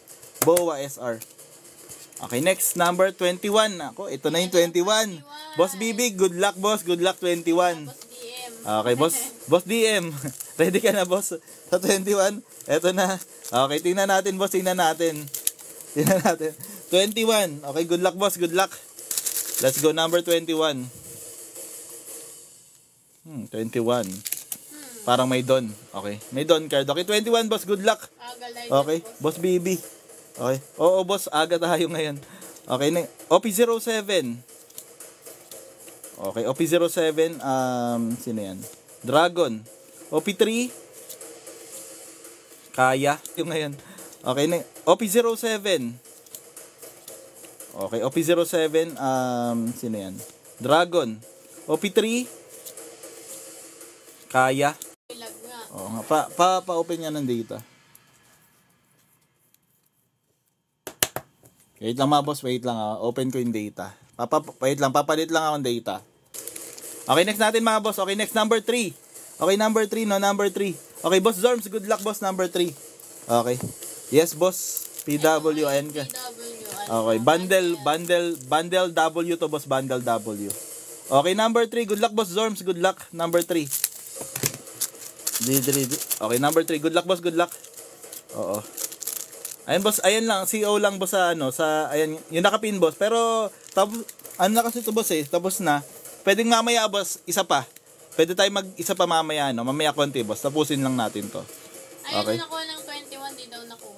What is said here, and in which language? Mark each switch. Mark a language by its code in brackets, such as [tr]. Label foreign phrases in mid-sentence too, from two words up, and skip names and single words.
[en] Boa SR. Okay, next, number 21. [tl] Ako, ito na yung 21. Boss BB, [en] good luck boss. Good luck 21. Boss DM. [tl] Okay, boss DM. Ready ka na boss? Sa 21. Ito na. Okay, tingnan natin boss. Tingnan natin. 21. [en] Okay, good luck boss. Good luck. Let's go, number 21. 21. [tl] Parang may Don. [en] Okay. [tl] May Don [en] card. Okay, 21 boss. Good luck. Okay. Boss BB. [tl] Okay. Oo boss. Aga tayo ngayon. [en] Okay. OP07. Okay. OP07. [tl] Sino yan? Dragon. OP3. Kaya. Yung ngayon. [en] Okay. OP07. Okay. OP07. [tl] Sino yan? Dragon. OP3. Kaya. Oo nga. Pa-open nga ng data. Wait lang mga boss. Wait lang. Open ko yung data. Wait lang. Papalit lang ako ng data. Okay, next natin mga boss. [en] Okay, next number 3. Okay, number 3, no? Number 3. Okay, Boss Zorms. Good luck, boss. Number 3. Okay. Yes, boss. PWN ka. Okay, bundle W to, boss. Bundle W. Okay, number 3. Good luck, Boss Zorms. Good luck. Number 3. Okay, number 3. Good luck, boss. Good luck. [tl] Oo. Ayun, boss. Ayan lang. CO lang, boss, sa ano. Sa, ayan. Yung nakapin, boss. Pero, ano na kasi ito, boss, eh. Tapos na. Pwedeng mamaya, boss. Isa pa. Pwede tayo mag-isa pa mamaya, no? Mamaya konti, boss. Tapusin lang natin to. Okay. Ayun, nakuha ng 21. Di daw nakuha.